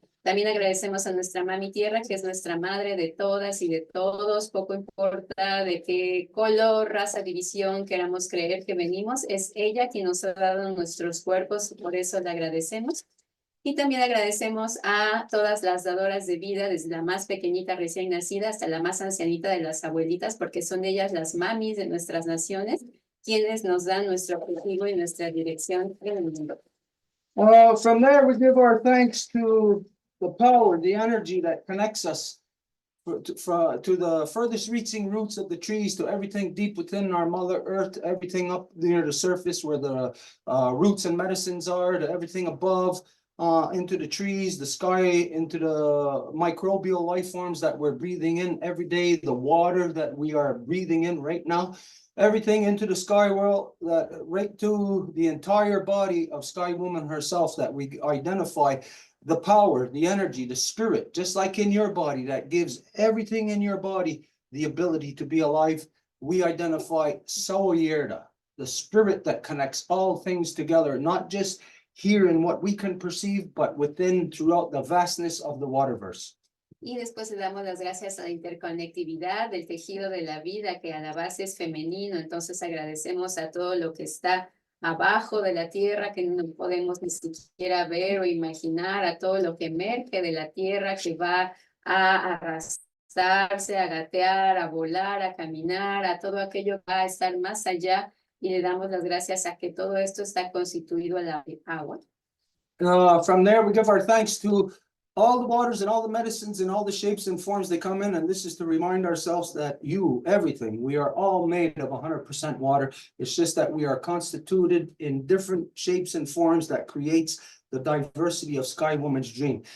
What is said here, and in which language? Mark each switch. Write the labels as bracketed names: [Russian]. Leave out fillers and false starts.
[Spanish] También agradecemos a nuestra mami tierra, que es nuestra madre de todas y de todos, poco importa de qué color, raza, división queramos creer que venimos, es ella quien nos ha dado nuestros cuerpos, por eso le agradecemos. Y también agradecemos a todas las dadoras de vida, desde la más pequeñita recién nacida hasta la más ancianita de las abuelitas, porque son ellas las mamis de nuestras naciones, quienes nos dan nuestro objetivo y nuestra dirección en el mundo. [English] From there, we give our thanks to the power, the energy that connects us to the furthest reaching roots of the trees, to everything deep within our Mother Earth, everything up near the surface where the roots and medicines are, to everything above, into the trees, the sky, into the microbial life forms that we're breathing in every day, the water that we are breathing in right now, everything into the sky world, that right to the entire body of Sky Woman herself, that we identify the power, the energy, the spirit, just like in your body, that gives everything in your body the ability to be alive. We identify Saoyerda, the spirit that connects all things together, not just here in what we can perceive, but within, throughout the vastness of the waterverse. [Spanish] Y después le damos las gracias a la interconectividad del tejido de la vida, que a la base es femenino. Entonces agradecemos a todo lo que está abajo de la tierra, que no podemos ni siquiera ver o imaginar, a todo lo que emerge de la tierra, que va a arrastrarse, a gatear, a volar, a caminar, a todo aquello que va a estar más allá, y le damos las gracias a que todo esto está constituido a la agua. [English] From there, we give our thanks to all the waters and all the medicines and all the shapes and forms they come in. And this is to remind ourselves that everything, we are all made of 100% water. It's just that we are constituted in different shapes and forms that creates the diversity of Sky Woman's dream.